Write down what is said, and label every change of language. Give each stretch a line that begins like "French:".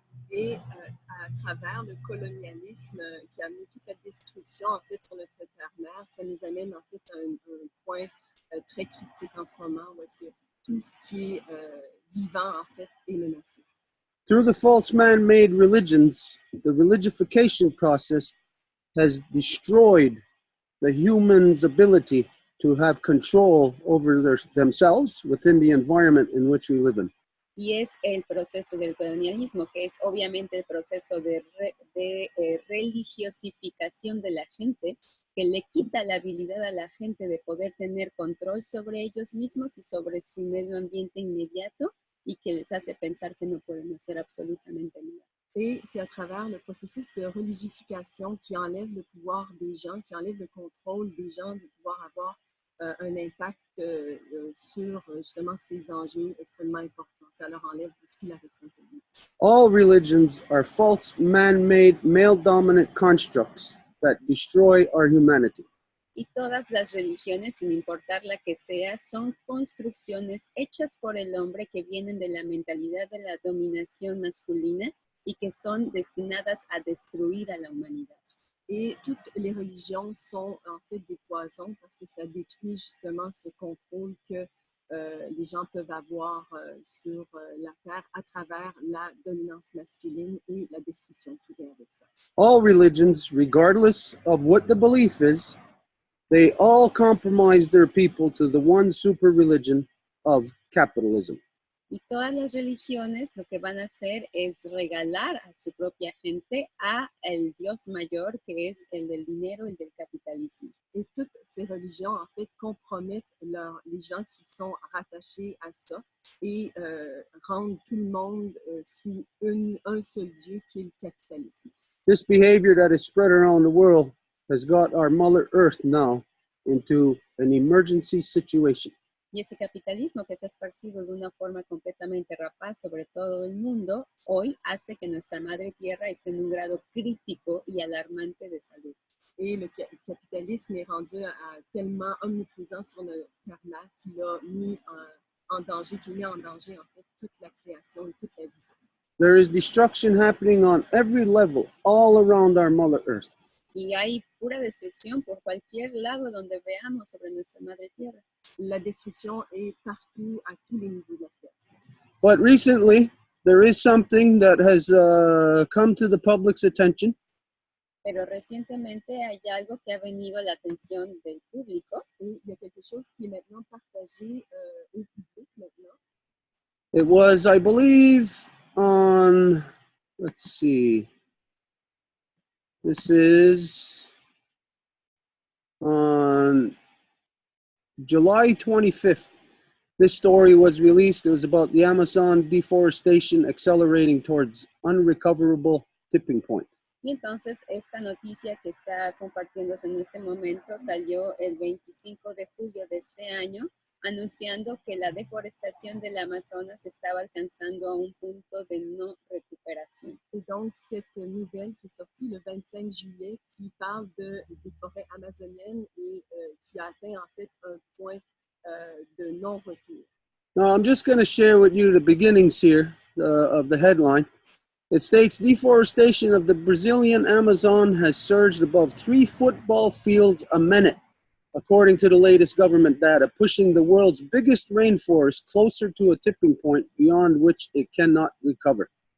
French: Et à travers le colonialisme qui a amené toute la destruction en fait sur notre terre-mère, ça nous amène en fait à un point très critique en ce moment où est-ce que tout ce qui est vivant en fait est menacé.
English: Through the false man-made religions, the religification process has destroyed the human's ability to have control over themselves within the environment in which we live in.
Spanish: Y es el proceso del colonialismo, que es obviamente el proceso de religiosificación de la gente, que le quita la habilidad a la gente de poder tener control sobre ellos mismos y sobre su medio ambiente inmediato, y que les hace pensar que no pueden hacer absolutamente nada.
French: Et c'est à travers le processus de religification qui enlève le pouvoir des gens, qui enlève le contrôle des gens de pouvoir avoir un impact sur justement ces enjeux extrêmement importants. Ça leur enlève aussi la responsabilité.
English: All religions are false man-made male-dominant constructs that destroy our humanity.
Spanish: Y todas las religiones, sin importar la que sea, son construcciones hechas por el hombre que vienen de la mentalidad de la dominación masculina y que son destinadas a destruir a la humanidad.
French: Et toutes les religions sont en fait des poisons parce que ça détruit justement ce contrôle que les gens peuvent avoir sur la terre à travers la dominance masculine et la destruction qui vient avec ça.
English: All religions, regardless of what the belief is, they all compromise their people to the one super religion of capitalism.
Spanish: Y todas las religiones lo que van a hacer es regalar a su propia gente a el Dios mayor, que es el del dinero, el del capitalismo.
French: Et toutes ces religions, en fait, compromettent les gens qui sont rattachés à ça et rendent tout le monde sous un seul Dieu qui est le capitalisme.
English: This behavior that is spread around the world has got our Mother Earth now into an emergency situation.
Spanish: Y ese capitalismo que se ha esparcido de una forma completamente rapaz sobre todo el mundo, hoy hace que nuestra madre tierra esté en un grado crítico y alarmante de salud.
French: Et le capitalisme est rendu tellement omniprésent sur notre terre-mère qu'il a mis en danger, qu'il met en danger en fait toute la création et toute la vie.
English: There is destruction happening on every level all around our Mother Earth.
Spanish: Y hay pura destrucción por cualquier lado donde veamos sobre nuestra madre tierra.
French: La destruction est partout, à tous les niveaux de la création.
English: But recently, there is something that has come to the public's attention.
Spanish: Pero recientemente hay algo que ha venido a la atención del público.
French: Et il y a quelque chose qui est maintenant partagé au public maintenant.
English: It was, I believe, on, let's see, this is on July 25th. This story was released. It was about the Amazon deforestation accelerating towards unrecoverable tipping point.
Spanish: Y entonces esta noticia que está compartiéndose en este momento salió el 25 de julio de este año, anunciando que la deforestación del Amazonas estaba alcanzando a un punto de no recuperación.
French: Et donc, cette nouvelle qui est sortie le 25 juillet, qui parle des forêts amazoniennes et qui a atteint en fait un point de non-retour.
English: Now, I'm just going to share with you the beginnings here of the headline. It states, deforestation of the Brazilian Amazon has surged above 3 football fields a minute, according to the latest government data, pushing the world's biggest rainforest closer to a tipping point beyond which it cannot recover.